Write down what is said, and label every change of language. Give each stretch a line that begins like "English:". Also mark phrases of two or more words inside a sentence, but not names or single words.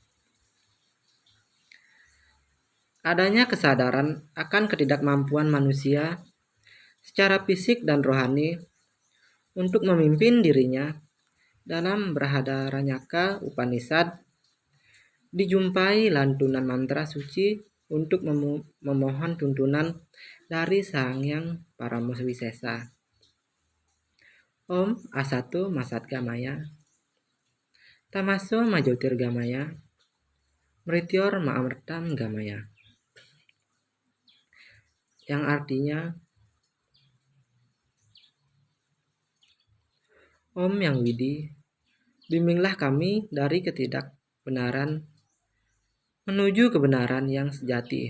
Indonesian: Adanya kesadaran akan ketidakmampuan manusia secara fisik dan rohani untuk memimpin dirinya dalam Brihadaranyaka Upanishad dijumpai lantunan mantra suci untuk memohon tuntunan dari Sang Yang Paramaswisesa.
Sanskrit: Om Asato Masatgamaya, Tamaso Majotirgamaya, Mrityor Ma'amritam Gamaya.
Indonesian: Yang artinya, Om Yang Widi, bimbinglah kami dari ketidakbenaran menuju kebenaran yang sejati.